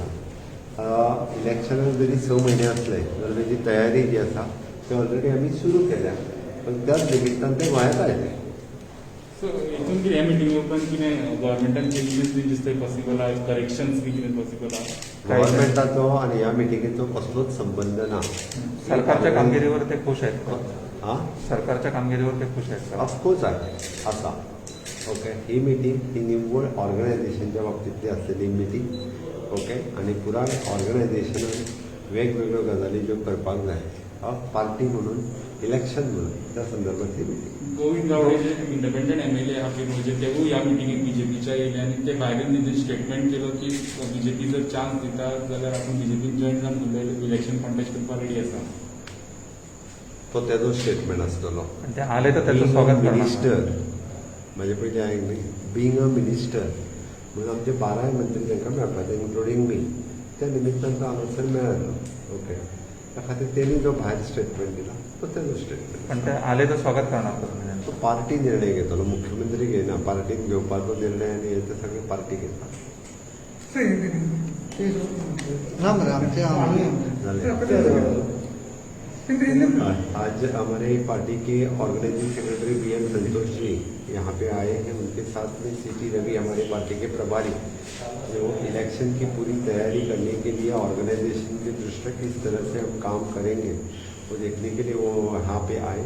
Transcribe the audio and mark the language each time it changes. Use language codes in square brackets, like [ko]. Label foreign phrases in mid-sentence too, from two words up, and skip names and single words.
[kok] इलेक्शनाक जरी 6 म्हयने असले जाल्यार त्याची तयारी जी आसा ती ऑलरेडी आमी सुरू केल्या, पण त्याच निमित्तान ते गोंयांत आयले. सो हितून कितें ह्या मिटिंगे उपरांत कितें गव्हर्मेंटान चेंजीस बी दिसता पॉसिबल आहा, करेक्शन्स बी कितें पॉसिबल आहा? गव्हर्मेंटाचो आणि ह्या मिटिंगेचो कसलोच संबंध ना. [mr] सरकारच्या कामगिरीवर ते खुश आहेत का? हां, सरकारच्या कामगिरीवर ते खुश आहेत का? [en] of course [mr] आहे आसा. [kok] ओके, ही मिटींग ही निव्वळ ऑर्गनायझेशनच्या बाबतींतली आसलेली मिटींग. ओके, आणि पुराय ऑर्गनायझेशनान वेगवेगळ्यो गजाली ज्यो करपाक जाय पार्टी म्हणून, इलेक्शन म्हणून, त्या संदर्भातली मिटींग. गोविंद गावडे जे [en] independent MLA [kok] आहा म्हणजे तेवूय ह्या मिटिंगेक BJPच्या येयले आणि ते भायल्यान तेजें स्टेटमेंट केलो की BJP जर चान्स दिता जाल्यार आपूण BJPन जॉयन जावन म्हणलें [en] election contest [kok] करपाक रेडी आसा. तो तेजो स्टेटमेंट आसतलो. [mr] आणि ते आले तर त्याचं स्वागत करणार. [kok] मिनिस्टर म्हणजे पयलीं आयक न्ही, [en] being a minister [kok] म्हणून आमचे 12 मंत्री तांकां मेळपाचे, इन्क्लुडींग मी. त्या निमित्तान तो हांगासर मेळ्ळो. ओके, त्या खातीर तेणी जो भायर स्टेटमेंट दिला तो तेजो स्टेटमेंट. [mr] पण ते आले तर स्वागत करणार का तुम्ही? [kok] तो पार्टी निर्णय घेतलो, मुख्यमंत्री घेयना. पार्टीन घेवपाचो निर्णय आनी हे ते सगळे पार्टी घेता. [hi] आज हमारे पार्टी के [en] organizing secretary [hi] BL संतोष जी यहाँ पे आए हैं. उनके साथ में CT रवि हमारे पार्टी के प्रभारी, जो इलेक्शन की पूरी तैयारी करने के लिए ऑर्गेनाइजेशन की दृष्टि किस तरह से हम काम करेंगे वो देखने के लिए वो यहाँ पे आए.